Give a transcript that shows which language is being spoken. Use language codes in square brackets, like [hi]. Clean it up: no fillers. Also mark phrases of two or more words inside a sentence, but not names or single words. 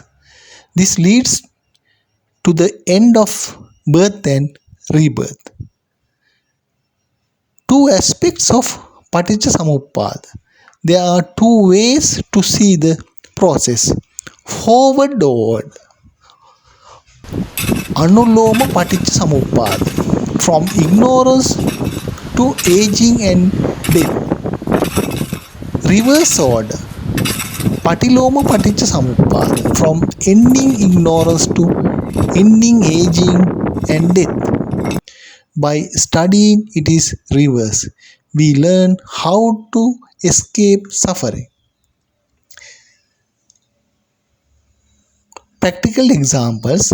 [en] This leads to the end of birth and rebirth. Two aspects of [pi] paticca samuppada. [en] There are two ways to see the process: forward downward, [pi] anuloma paticca samuppada, [en] from ignorance to aging and death. Reverse order, [pi] patiloma paticca samuppada, [en] from ending ignorance to ending aging and death. By studying it is reverse, we learn how to escape suffering. Practical examples.